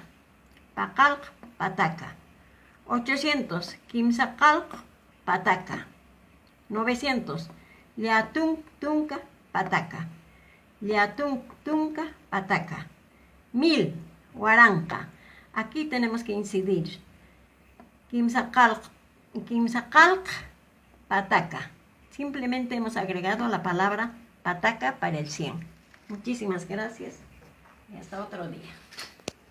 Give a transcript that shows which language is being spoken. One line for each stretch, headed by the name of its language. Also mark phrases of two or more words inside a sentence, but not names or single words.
Quechua: Pacalc, pataca. 800, kimsacalc, pataca. 900, liatunca, pataca. Liatunca, pataca. 1000, huaranca.
Spanish: Aquí tenemos que incidir.
Quechua: Kimsacalc, pataca.
Spanish: Simplemente hemos agregado la palabra pataca para el 100. Muchísimas gracias y hasta otro día.